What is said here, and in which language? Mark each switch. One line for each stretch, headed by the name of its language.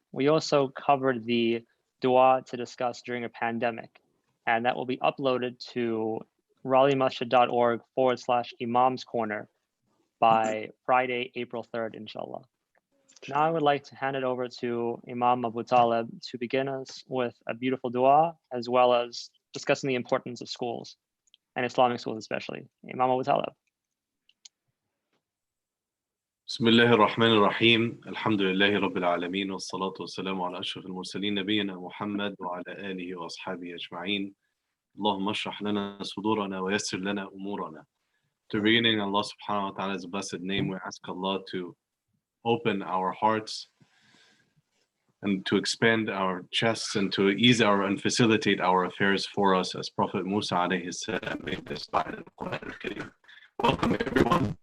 English: We also covered the dua to discuss during a pandemic, and that will be uploaded to raleighmasjid.org/Imam's Corner by Friday, April 3rd, inshallah. Now I would like to hand it over to Imam AbuTaleb to begin us with a beautiful dua, as well as discussing the importance of schools, and Islamic schools especially. Imam AbuTaleb.
Arabic: بسم الله الرحمن الرحيم الحمد لله رب العالمين والصلاة والسلام على أشرف المرسلين نبينا محمد وعلى آله وأصحابه أجمعين اللهم اشرح لنا صدورنا ويسر لنا أمورنا.
English: To beginning Allah subhanahu wa ta'ala's blessed name, we ask Allah to open our hearts and to expand our chests and to ease our and facilitate our affairs for us as Prophet Musa alayhi salam made this by the Quran al-Karim. Welcome everyone.